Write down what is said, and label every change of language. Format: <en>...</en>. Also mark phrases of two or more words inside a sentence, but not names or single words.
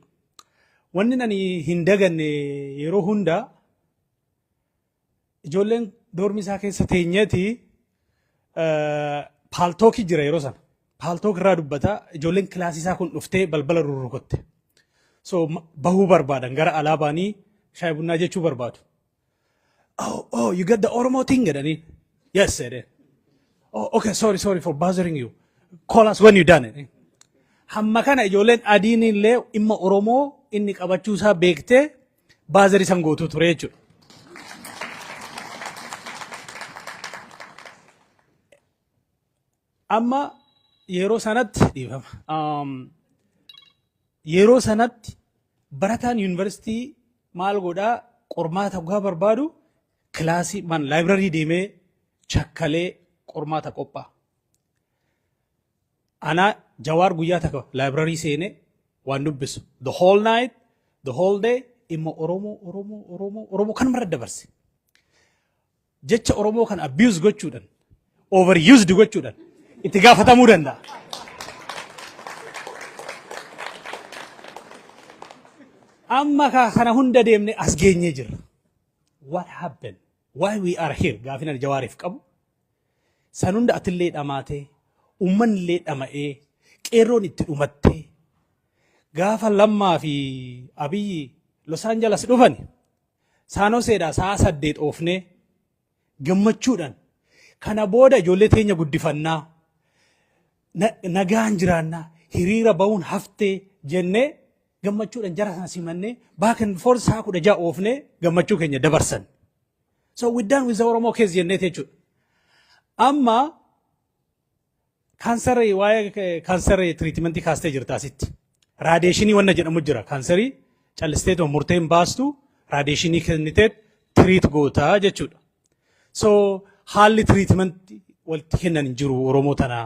<om>Wanni ani hin daganne yeroo hundaa ijoolleen doormi isaa keessa teenyeeti paaltookii jira yeroo sana. Paaltook irraa dubbataa ijoolleen kilaasii isaa kun dhuftee balbala rurrukutte. So bahuu barbaadan gara alaabaanii shaayii bunnaa jechuu barbaadu.</om> <en>Oh, you get the Oromo thing jedhanii. Yes, said it. Oh, okay, sorry for bothering you. Call us when you done it.</en> <om>Hamma kana ijoolleen adiin illee dhimma Oromoo inni qabachuu isaa beektee baazarii san gootuu ture jechuudha. Amma yeroo sanatti barataan yuunivarsiitii maal godhaa qormaata gaa barbaadu kilaasii laayibrarii deemee chakkalee qormaata qophaa'a. Anaa Jawaar guyyaa takka laayibrarii seenee waan dubbisu</om> <en>the whole night the whole day</en> <om>dhimma Oromoo kan mara dabarse. Jecha Oromoo kan abuse gochuudhaan overused gochuudhaan itti gaafatamuu danda'a. Amma kana hunda deemne as geenyee jirra.</om> <en>What happened? Why we are here?</en> <om>Gaafina Jawaariif qabu. San hunda atillee dhamaatee, uummanni illee dhama'ee, qeerroon itti dhumattee, gaafa Lammaa fi Abiyyi Los Angeles dhufani, Saanoseedhaa sa'a 8 oofnee gammachuudhaan kana booda ijoollee teenya guddifannaa nagaan jiraannaa hiriira ba'uun haftee jennee gammachuudhaan jara sana simannee</om> <en>back and forth</en> <om>sa'a 16 oofnee gammachuu keenya dabarsan.</om> <en>So we done with the Oromo case</en> <om>jennee jechuudha. Amma kaansarii waa'ee kaansarii tiriitimentii kaastee jirta asitti. Raadiyeeshinii wanna jedhamu jira. Kaansarii callisteetoo murteen baastu raadiyeeshinii kennitee tiriit gootaa jechuudha. So haalli tiriitimentii walitti kennan hin jiru Oromoo tanaa.</om>